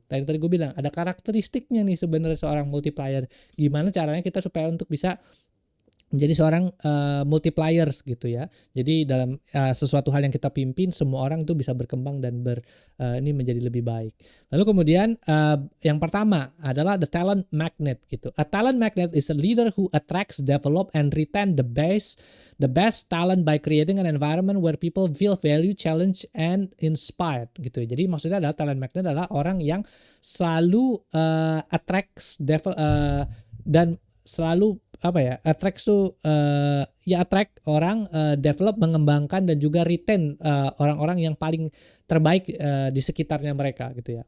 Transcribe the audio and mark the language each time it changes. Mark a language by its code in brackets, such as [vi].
[id] Tadi gue bilang ada karakteristiknya nih sebenarnya seorang multiplier. Gimana caranya kita supaya untuk bisa menjadi seorang multipliers gitu ya. Jadi dalam sesuatu hal yang kita pimpin, semua orang tuh bisa berkembang dan ini menjadi lebih baik. Lalu kemudian yang pertama adalah the talent magnet gitu. [en] A talent magnet is a leader who attracts, develop, and retain the best talent by creating an environment where people feel value, challenge, and inspired [id] gitu. Jadi maksudnya adalah talent magnet adalah orang yang selalu attracts, dan selalu attract tuh attract orang, develop, mengembangkan, dan juga retain orang-orang yang paling terbaik di sekitarnya mereka gitu ya.